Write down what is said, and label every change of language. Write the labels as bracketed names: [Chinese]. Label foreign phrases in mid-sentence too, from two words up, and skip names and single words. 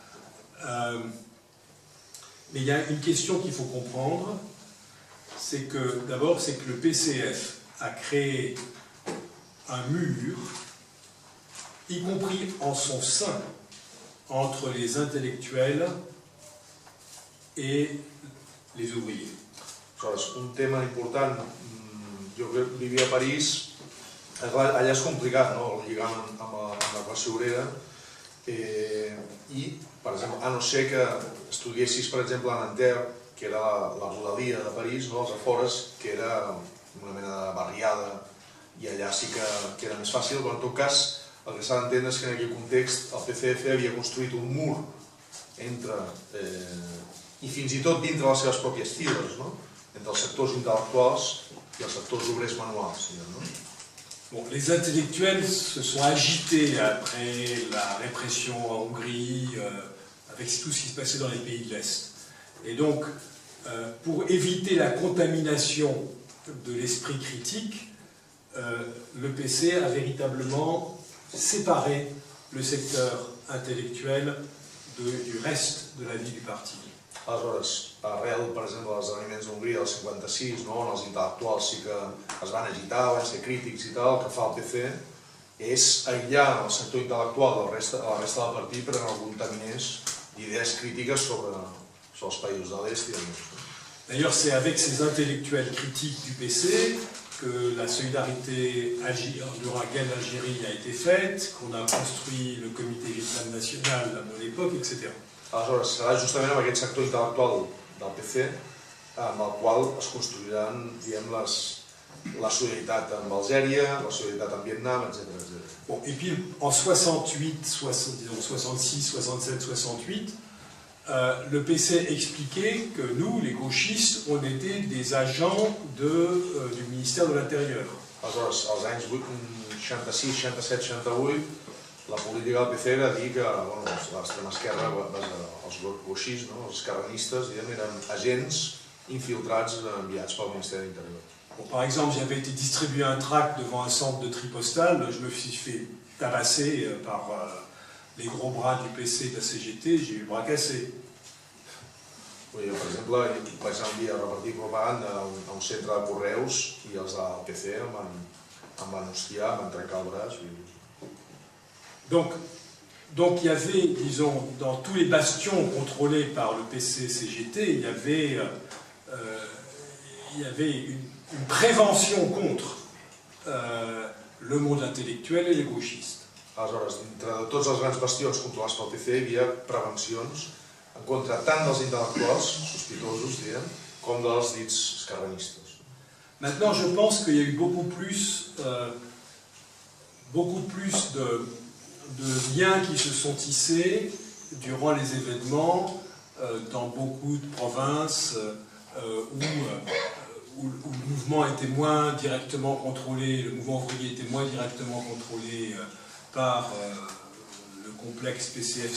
[French] Mais il y a une question qu'il faut comprendre, c'est que d'abord, c'est que le PCF a créé un mur, y compris en son sein, entre les intellectuels et les ouvriers. [Catalan] Aleshores, un tema important, jo crec que vivia a París, allà és complicat, no?, el lligam amb la classe obrera, i, per exemple, a no ser que estudiessis, per exemple, a Nanterre, que era la rodalia de París, no?, als afores, que era una mena de barriada, i allà sí que era més fàcil, però en tot cas, el que s'ha d'entendre és que en aquell context el PCF havia construït un mur entre, i fins i tot dintre les seves pròpies files, no?, entre els sectors intel·lectuals i els sectors obrers manuals. [French] Bon, les intellectuels se sont agités après la répression en Hongrie, avec tout ce qui se passait dans les pays de l'Est. Et donc, pour éviter la contamination de l'esprit critique, le PC a véritablement séparé le secteur intellectuel du reste de la vie du parti. [Catalan] Aleshores, arrel, per exemple, dels esdeveniments d'Hongria del 56, on els intel·lectuals sí que es van agitar, van ser crítics i tal, el que fa el PC és aïllar el sector intel·lectual de la resta del partit perquè no contaminés d'idees crítiques sobre els països de l'Est i de l'Est. [French] D'ailleurs, c'est avec ces intellectuels critiques du PC que la solidarité Ouragan-Algérie a été faite, qu'on a construit le comité Vietnam national à mon époque, etc. [Catalan] Aleshores, serà justament amb aquest sector intel·lectual del PC amb el qual es construiran, diguem, la solidaritat amb Algèria, la solidaritat amb Vietnam, etc. [French] Bon, et puis en 68, 66, 67, 68, le PC expliquait que nous, les gauchistes, on était des agents du ministère de l'Intérieur. [Catalan] Aleshores, als anys 66, 67, 68, la política del PC era dir que l'extrema esquerra, els gauchistes, els carranistes, eren agents infiltrats enviats pel Ministeri de l'Interior. [French] Bon, par exemple, j'avais été distribuer un tract devant un centre de tri postal, je me suis fait tabasser par les gros bras du PC et de la CGT, j'ai eu le bras cassé. [Catalan] Per exemple, vaig anar un dia a repartir propaganda a un centre de correus i els del PC em van hostiar, em van trencar el braç. [French] Donc il y avait, disons, dans tous les bastions contrôlés par le PC-CGT, il y avait une prévention contre le monde intellectuel et les gauchistes. [Catalan] Aleshores, dintre de tots els grans bastions controlats pel PC hi havia prevencions en contra tant dels intel·lectuals sospitosos, diguem, com dels dits carranistes. [French] Maintenant, je pense qu'il y a eu beaucoup plus de liens qui se sont tissés durant les événements dans beaucoup de provinces où le mouvement était moins directement contrôlé, le mouvement ouvrier était moins directement contrôlé par le complexe PCF-CGT.